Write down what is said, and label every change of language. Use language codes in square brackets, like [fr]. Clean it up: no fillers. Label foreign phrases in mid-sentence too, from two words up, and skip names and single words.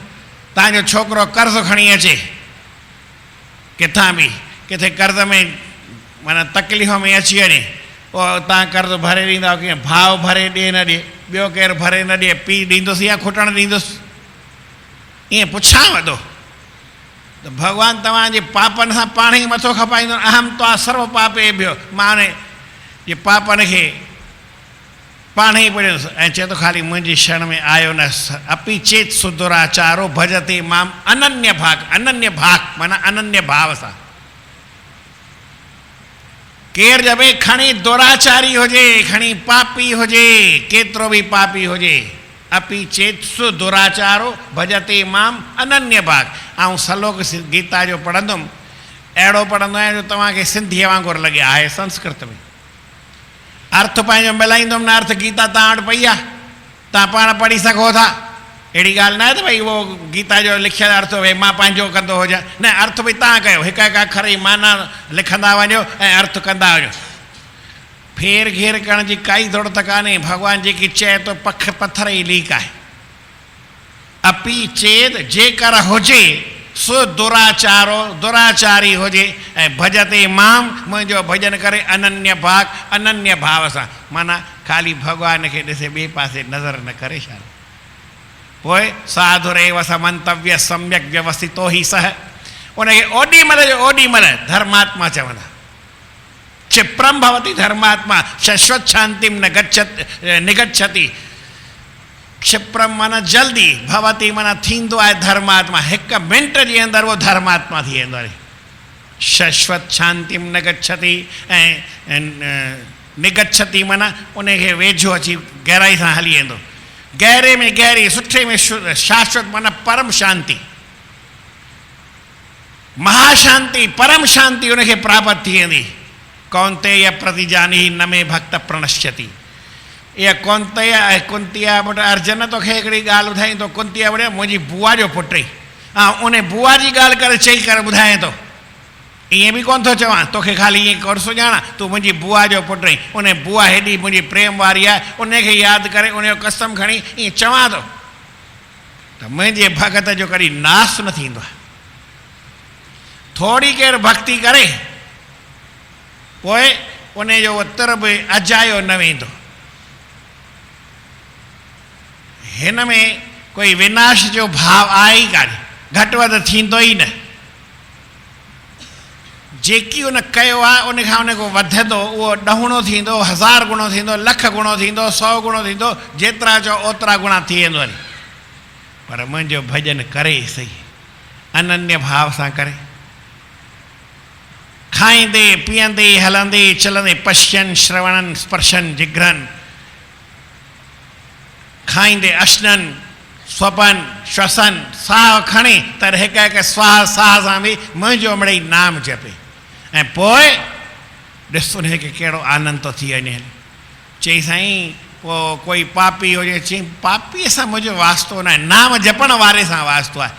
[sd] तव्हांजो छोकिरो कर्ज़ खणी अचे किथां बि किथे कर्ज़ में माना तकलीफ़ में अची वञे पोइ तव्हां कर्ज़ भरे ॾींदा कीअं भाउ भरे ॾिए न ॾिए ॿियो केरु भरे न ॾिए पीउ ॾींदुसि या खुटणु ॾींदुसि ईअं पुछांव थो। तो भगवान तव्हांजे पापनि सां पाण ई मथो खपाईंदो। [sa] अहम त्वा सर्व पापेभ्यो, [sd] मां हाणे ये पापनि खे पाण ई पढ़ियो ऐं चए थो ख़ाली मुंहिंजी शरण में आयो न। [sa] अपि चेत सुदुराचारो भजते माम अनन्य भाग। [sd] अनन्य भाग माना अनन्य भाव सां। केर जब खणी दुराचारी हुजे, खणी पापी हुजे, केतिरो बि पापी हुजे, [sa] अपि चेत सुदुराचारो भजते माम अनन्य भाग। [sd] ऐं सलोक गीता जो पढ़ंदुमि, अहिड़ो पढ़ंदो आहियां जो तव्हांखे सिंधीअ वांगुरु लॻे, आहे संस्कृत में। अर्थ पंहिंजो मिलाईंदुमि न, अर्थ गीता तव्हां वटि पई आहे, तव्हां पाण पढ़ी सघो था। अहिड़ी ॻाल्हि न आहे त भई उहो गीता जो लिखियलु अर्थ भई मां पंहिंजो कंदो हुजां, न, अर्थ भई तव्हां कयो, हिकु हिकु अखर जी माना लिखंदा वञो ऐं अर्थ कंदा वञो। फेर घेर करण जी काई ज़रूरत कान्हे। भॻवानु जेकी चए थो पख पथर ई लीक आहे। [sa] अपि चेत [sd] जेकर हुजे सो दुराचारो, दुराचारी हुजे ऐं [sa] भजते माम, [sd] मुंहिंजो भजन करे [sa] अनन्य भाग, [sd] अनन्य भाव सां, माना ख़ाली भॻवान खे ॾिसे, ॿिए पासे नज़र न करे छा। [sa] पोइ साधुरेव समंतव्य सम्यक व्यवस्थितो ई सह, [sd] उनखे ओॾी महिल जो ओॾी महिल धर्मात्मा चवंदा। [sa] क्षिप्रम भवति धर्मात्मा शाश्वत शांतिम न निगच्छति। [sd] क्षिप्रम माना जल्दी, भवती माना थींदो आहे धर्मात्मा, हिकु मिंट जे अंदरि उहो धर्मात्मा थी वेंदो आहे। [sa] शाश्वत शांतिम न गच्छति [sd] ऐं निगच्छति माना उनखे वेझो अची गहराई सां हली वेंदो। गहरे में गहरी, सुठे में शाश्वत माना परम शांति, महाशांति, परम शांति उनखे प्राप्त थी वेंदी। [sa] कौन्तेय प्रतिजानी न में भक्त प्रणश्यति। [sd] इहा कौन्तेय ऐं कुंतिया पुटु अर्जुन तोखे हिकिड़ी ॻाल्हि ॿुधाई थो। कुंतिया पुटु मुंहिंजी बुआ जो पुटु ई, ऐं उन बुआ जी ॻाल्हि करे चई करे ॿुधाए थो। ईअं बि कोन थो चवां तोखे, ख़ाली ईअं कोन सुञाणा, तूं मुंहिंजी बुआ जो पुटु ई। उन बुआ हेॾी मुंहिंजी प्रेम वारी आहे, उनखे यादि करे उनजो कसम खणी ईअं चवां थो त मुंहिंजे भगत जो कॾहिं नास न थींदो आहे। थोरी केरु भक्ति करे पोइ उनजो तिर बि अजायो न वेंदो। हिन में कोई विनाश जो भाव आहे ई कान्हे, घटि वधि थींदो ई न। जेकी उन कयो आहे उन खां उन खां वधंदो, उहो 10 थींदो, 1000 गुणो थींदो, 1,00,000 गुणो थींदो, 100 गुणो थींदो, जेतिरा चओ ओतिरा गुणा थी वेंदो हली। पर मुंहिंजो भजन करे सही, अनन्य भाव सां करे, खाईंदे पीअंदे हलंदे चलंदे, [sa] पश्यन श्रवणन स्पर्शन जिघ्रन, [sd] खाईंदे [sa] अश्नन स्वपन श्वसन, [sd] साह खणे त हिकु हिकु स्वाह साह सां बि मुंहिंजो मिड़ई नाम जपे। ऐं पोइ ॾिस उनखे कहिड़ो आनंद थो थी वञे। चई साईं पोइ कोई पापी हुजे, चई पापीअ सां मुंहिंजो वास्तो न आहे, नाम जपण वारे सां वास्तो आहे।